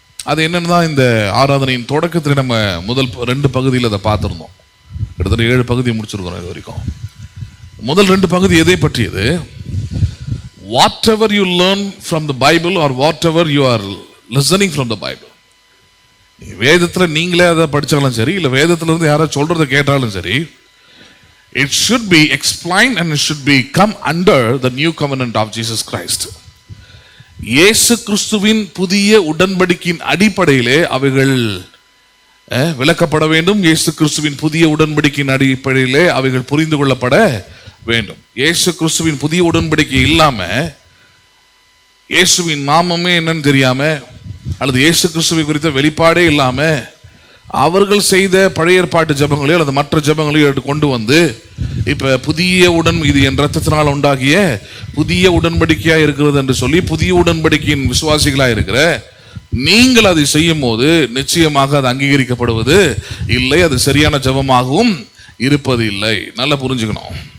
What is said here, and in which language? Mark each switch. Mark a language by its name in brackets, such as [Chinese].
[Tamil] அது என்னன்னு தான் இந்த ஆராதனையின் தொடக்கத்தில் நம்ம முதல் 2 பகுதியில் அதை பார்த்துருந்தோம். கிட்டத்தட்ட 7 பகுதியை முடிச்சிருக்கிறோம் இது வரைக்கும். முதல் 2 பகுதி எதை பற்றியது? [English] Whatever you learn from the Bible or whatever you are listening from the Bible. [Tamil] வேதத்தில் நீங்களே அதை படித்தாலும் சரி, இல்லை வேதத்திலிருந்து யாராவது சொல்றதை கேட்டாலும் சரி, [English] it should be explained and it should be come under the new covenant of Jesus Christ. [Tamil] இயேசு கிறிஸ்துவின் புதிய உடன்படிக்கையின் அடிப்படையிலே அவைகள் விளக்கப்பட வேண்டும். இயேசு கிறிஸ்துவின் புதிய உடன்படிக்கையின் அடிப்படையிலே அவைகள் புரிந்து கொள்ளப்பட வேண்டும். இயேசு கிறிஸ்துவின் புதிய உடன்படிக்கை இல்லாம, இயேசுவின் நாமமே என்னன்னு தெரியாம, அல்லது இயேசு கிறிஸ்துவை குறித்த வெளிப்பாடே இல்லாம அவர்கள் செய்த பழைய ஏற்பாட்டு ஜெபங்களையோ அல்லது மற்ற ஜெபங்களையோ கொண்டு வந்து இப்ப புதிய இது என் ரத்தத்தினால் உண்டாகிய புதிய உடன்படிக்கையா இருக்கிறது என்று சொல்லி புதிய உடன்படிக்கையின் விசுவாசிகளா இருக்கிற நீங்கள் அதை செய்யும் போது நிச்சயமாக அது அங்கீகரிக்கப்படுவது இல்லை, அது சரியான ஜெபமாகவும் இருப்பது இல்லை. நல்லா புரிஞ்சுக்கணும்.